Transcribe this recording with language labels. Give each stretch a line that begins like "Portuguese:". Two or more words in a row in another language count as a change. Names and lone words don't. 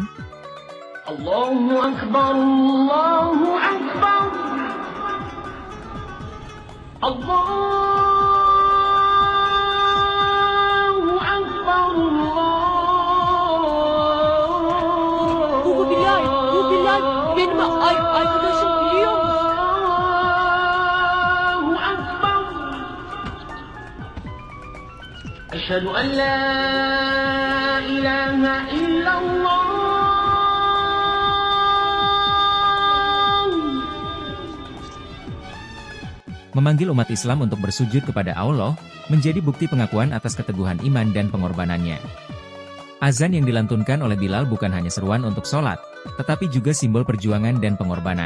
Arabic: الله أكبر الله أكبر الله أكبر,
Turkish: Bu Bilal, benim arkadaşım biliyor musun?
Arabic: الله أكبر. أشهد أن لا إله إلا الله.
Indonesian: memanggil umat Islam untuk bersujud kepada Allah, menjadi bukti pengakuan atas keteguhan iman dan pengorbanannya. Azan yang dilantunkan oleh Bilal bukan hanya seruan untuk sholat, tetapi juga simbol perjuangan dan pengorbanan.